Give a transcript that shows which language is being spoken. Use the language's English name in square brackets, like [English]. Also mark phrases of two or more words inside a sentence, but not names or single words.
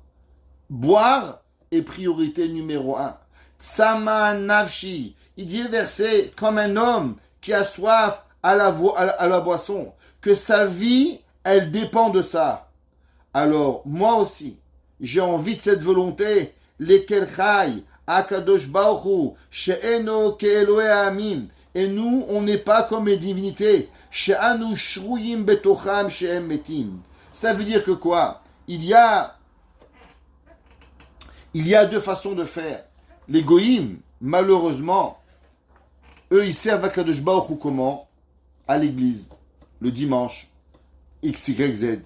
[French] Boire est priorité numéro 1. [Hebrew] צמאה נפשי, [French] il dit verset comme un homme qui a soif à la boisson, que sa vie, elle dépend de ça. Alors, moi aussi, j'ai envie de cette volonté, [Hebrew] לאל חי, הקדוש ברוך הוא, שאינו כאלהי העמים. [French] Et nous, on n'est pas comme les divinités. [Hebrew] שאנו שרויים בתוכם שהם מתים. [French] Ça veut dire que quoi? Il y a 2 façons de faire. Les goïms, malheureusement, eux, ils servent à [Hebrew] קדוש ברוך הוא [French] comment? À l'église, le dimanche, X, Y, Z.